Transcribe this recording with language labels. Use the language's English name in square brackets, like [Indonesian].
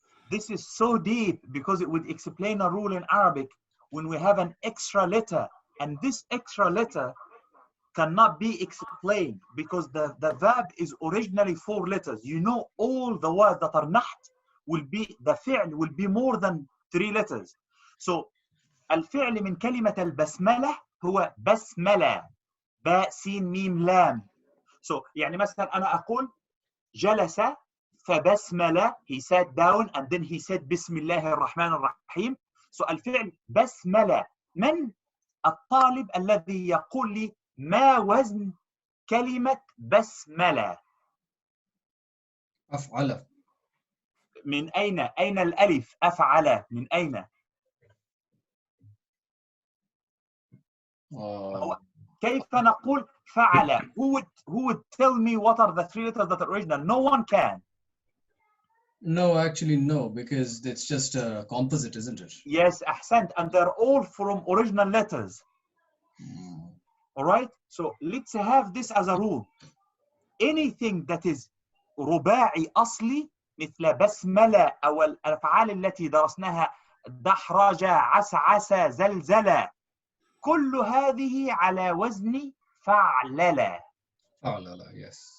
[English] This is so deep because it would explain a rule in Arabic when we have an extra letter, and this extra letter cannot be explained because the verb is originally 4 letters. You know all the words that are naht will be, the fi'l will be more than 3 letters. [Arabic] So الفعل من كلمة البسملة هو بسملة، باء سين ميم لام. So يعني مثلا أنا أقول جلس فبسملة, [English] he sat down and then he said [Arabic] بسم الله الرحمن الرحيم. So الفعل بسملة. من الطالب الذي يقول لي ما وزن كلمة بسملة؟ أفعل. من أين؟ أين الألف؟ أفعل من أين؟ كيف نقول فعل؟ [English] Who would tell me what are the 3 letters that are original? No one can. No, actually no, because it's just a composite, isn't it? [Arabic] Yes, أحسنت. [English] And they're all from original letters. All right? So let's have this as a rule. [Arabic] Anything that is رباعي أصلي مثل بسملة أو الأفعال التي درسناها دحرج عسعس زلزل، كل هذه على وزن فعللة. فعللة, yes.